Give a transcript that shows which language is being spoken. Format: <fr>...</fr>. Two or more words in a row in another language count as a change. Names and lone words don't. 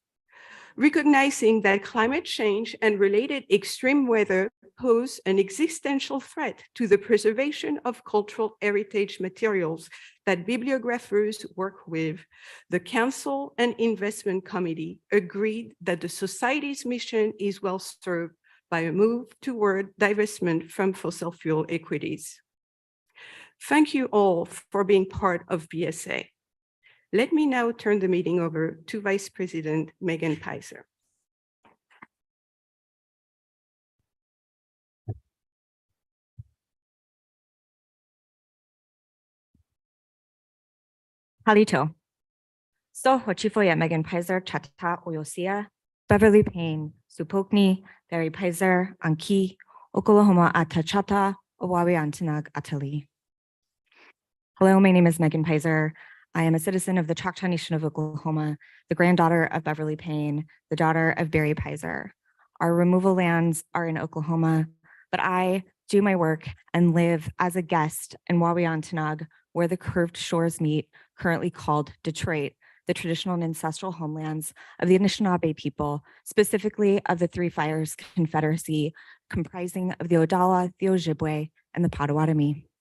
<en>Recognizing that climate change and related extreme weather pose an existential threat to the preservation of cultural heritage materials that bibliographers work with, the Council and Investment Committee agreed that the Society's mission is well served by a move toward divestment from fossil fuel equities. Thank you all for being part of BSA. Let me now turn the meeting over to Vice President Megan Pizer.</en> <cho>Halito. So Hochifoya Megan Pizer, Chata Oyosia, Beverly Payne, Supokni, Barry Pizer, Anki, Oklahoma Atachata, Owawi Antinag Atali.</cho> <en>Hello, my name is Megan Pizer. I am a citizen of the Choctaw Nation of Oklahoma, the granddaughter of Beverly Payne, the daughter of Barry Pizer. Our removal lands are in Oklahoma, but I do my work and live as a guest in Wawiantinag, where the curved shores meet, currently called Detroit, the traditional and ancestral homelands of the Anishinaabe people, specifically of the Three Fires Confederacy, comprising of the Odawa, the Ojibwe, and the Potawatomi.</en>